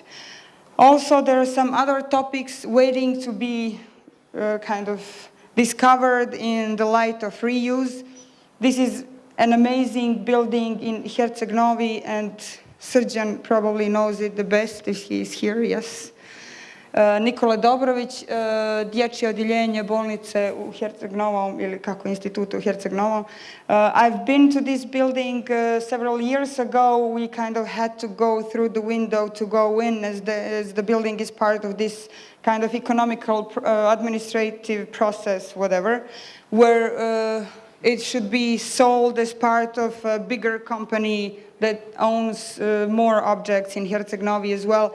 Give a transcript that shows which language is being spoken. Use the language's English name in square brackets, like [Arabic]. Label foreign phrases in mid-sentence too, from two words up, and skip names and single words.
[English] Also, there are some other topics waiting to be discovered in the light of reuse. This is an amazing building in Herceg Novi, and Srđan probably knows it the best if he is here, yes. [Serbian] Nikola Dobrović, dječje odjeljenje bolnice u Herceg-Novom ili kako institutu u Herceg-Novom. [English] I've been to this building several years ago. We kind of had to go through the window to go in as the building is part of this kind of economical administrative process, whatever, where it should be sold as part of a bigger company that owns more objects in Herceg-Novi as well.